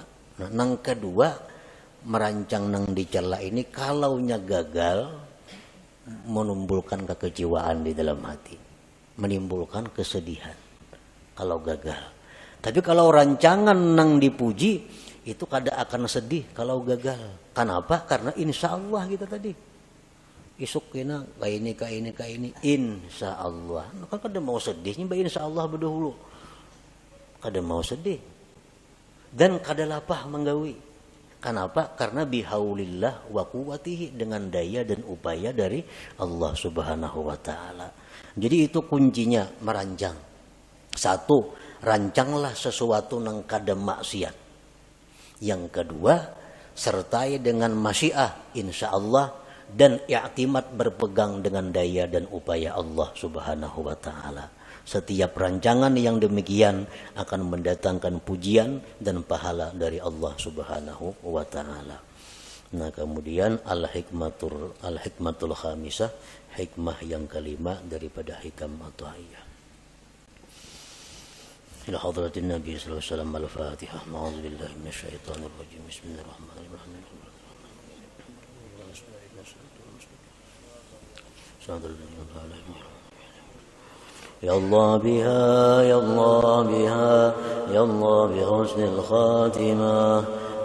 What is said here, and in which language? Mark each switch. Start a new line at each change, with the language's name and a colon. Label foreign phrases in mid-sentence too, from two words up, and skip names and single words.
Banjar: Nah, nang kedua, merancang nang dicela ini kalaunya gagal, menimbulkan kekecewaan di dalam hati, menimbulkan kesedihan kalau gagal. Tapi kalau rancangan nang dipuji, itu kada akan sedih kalau gagal.
Indonesian: Kenapa? Karena
Arabic: إن شاء الله
Indonesian: kita tadi.
Banjar: Isuk kena kayak ini,
Arabic: إن شاء الله.
Banjar: Maka kada mau sedihnya,
Arabic: إن شاء الله
Banjar: berdahulu. Kada mau sedih dan kada lapah menggawi.
Indonesian: Kenapa? Karena
Arabic: بحول الله وقوته,
Indonesian: dengan daya dan upaya dari
Arabic: الله سبحانه وتعالى.
Banjar: Jadi itu kuncinya merancang. 1, rancanglah sesuatu nang kada maksiat.
Indonesian: Yang kedua, sertai dengan masyiah insyaallah dan i'timad, berpegang dengan daya dan upaya
Arabic: الله سبحانه وتعالى.
Indonesian: Setiap rancangan yang demikian akan mendatangkan pujian dan pahala dari
Arabic: الله سبحانه وتعالى.
Indonesian: Nah kemudian
Arabic: الحكمة الخامسة,
Indonesian: hikmah yang kelima daripada hikam Atha'iyah.
Arabic: إلى حضرة النبي صلى الله عليه وسلم الفاتحة. أعوذ بالله من الشيطان الرجيم بسم الله الرحمن الرحيم. يا الله بها يا الله بها يا الله بحسن الخاتمة